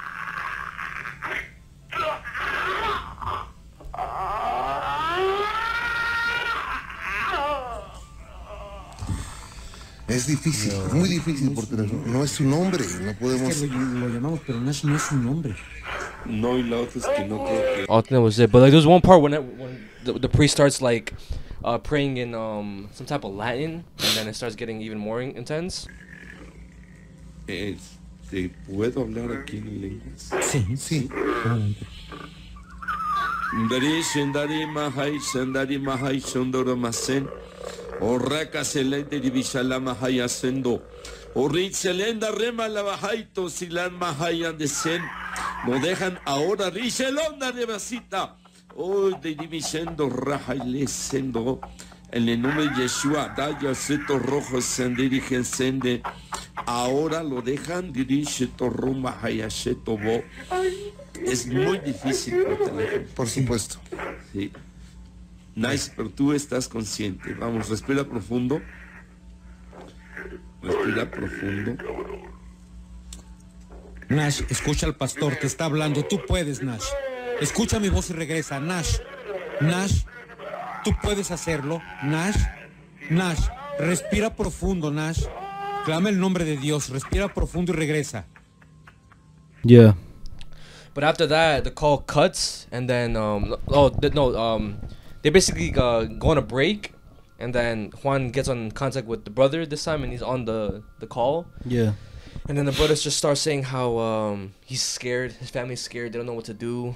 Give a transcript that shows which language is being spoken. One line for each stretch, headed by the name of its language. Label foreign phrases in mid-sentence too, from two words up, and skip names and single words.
Spanish: Es difícil, es muy difícil porque no es su nombre, no podemos... Es que lo llamamos, pero Nash no es su nombre. No, y la otra es que no creo que...
English: I think that was it. But like, there's one part when the priest starts like praying in some type of Latin, and then it starts getting even more intense.
Spanish: ¿Puedo hablar aquí en lenguas? Sí, sí. Dari shendari mahai shendari mahai shondoro masen. Orraka selente divishala mahai asendo. Orrit selenda rema la bajaito silan mahai andesen. No dejan ahora richelonda de vasita. Oh, de divisendo raja y lesendo. En el nombre de Yeshua, daya seto rojo se dirigen sende. Ahora lo dejan dirige torruma hayasheto bo. Es muy difícil por teléfono. Por supuesto. Sí. Nice, pero tú estás consciente. Vamos, respira profundo. Respira profundo. Nash, escucha al pastor, te está hablando. Tú puedes, Nash. Escucha mi voz y regresa. Nash, Nash, tú puedes hacerlo. Nash, Nash, respira profundo, Nash. Clama el nombre de Dios. Respira profundo y regresa.
English: Yeah. But after that, the call cuts, and then they basically go on a break, and then Juan gets on contact with the brother this time, and he's on the call. Yeah. And then the brothers just start saying how he's scared, his family's scared, they don't know what to do.